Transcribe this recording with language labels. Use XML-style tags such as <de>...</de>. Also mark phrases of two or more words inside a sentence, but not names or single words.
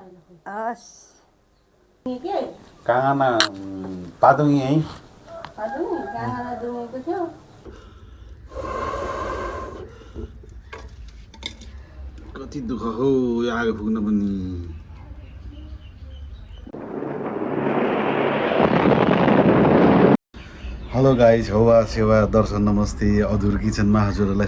<ne>As. Kangana padungi है Padungi kangana dungi ko थियो कति दुःख हो यो आगो फुक्न पनि</ne> <en>hello guys</en> <ne>हौवा सेवा दर्शन नमस्ते अधुर किचनमा हजुरहरूलाई</ne>